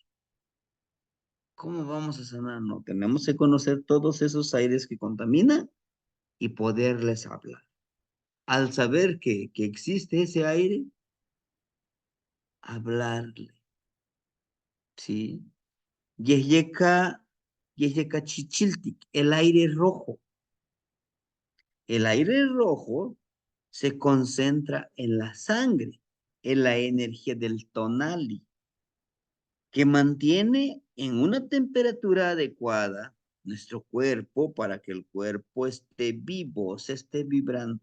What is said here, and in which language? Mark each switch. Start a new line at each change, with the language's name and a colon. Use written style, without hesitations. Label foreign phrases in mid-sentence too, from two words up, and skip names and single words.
Spanish: ¿Cómo vamos a sanar? No, tenemos que conocer todos esos aires que contaminan y poderles hablar. Al saber que existe ese aire, hablarle, ¿sí?
Nahuatl languages: Yeyeka, Yeyeka chichiltic,
Spanish: el aire rojo. El aire rojo se concentra en la sangre, en la energía del tonali, que mantiene en una temperatura adecuada nuestro cuerpo para que el cuerpo esté vivo, se esté vibrando.